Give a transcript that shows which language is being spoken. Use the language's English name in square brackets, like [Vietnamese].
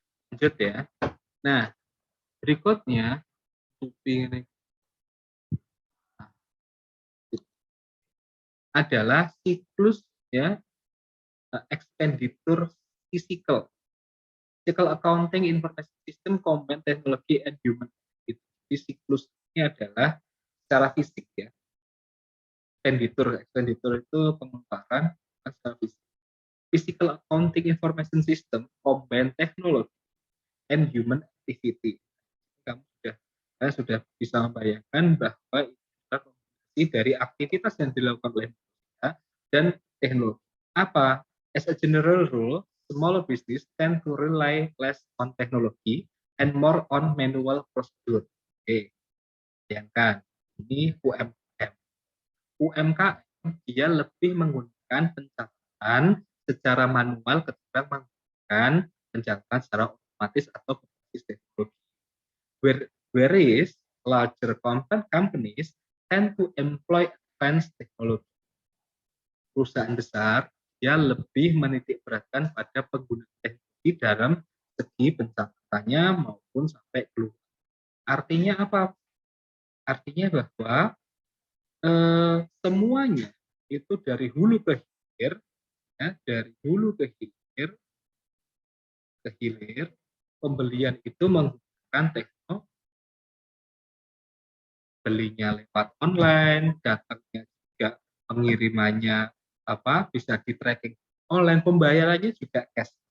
[Indonesian] Lanjut ya. Nah, berikutnya adalah siklus ya [English] expenditure physical. Physical accounting, information system, combined technology and human activity. [Indonesian] Siklus ini adalah secara fisik ya. Expenditure itu pengeluaran secara fisik. [English] Physical accounting, information system, combined technology and human activity. [Indonesian] Kamu sudah bisa membayangkan bahwa itu adalah kombinasi dari aktivitas yang dilakukan oleh manusia dan teknologi. Apa? [English] As a general rule, small business tend to rely less on technology and more on manual procedure. [Indonesian] Oke, bayangkan ini UMKM. UMKM dia lebih menggunakan pencatatan secara manual ketimbang menggunakan pencatatan secara otomatis atau berbasis teknologi. [English] Whereas larger companies tend to employ advanced technology. [Indonesian] Perusahaan besar dia lebih menitik beratkan pada penggunaan teknologi dalam segi pencatatannya maupun sampai keluar. Artinya apa? Artinya bahwa semuanya itu dari hulu ke hilir, ya, dari hulu ke hilir, pembelian itu menggunakan teknologi, belinya lewat online, datangnya juga pengirimannya bisa di tracking online, pembayarannya juga cash.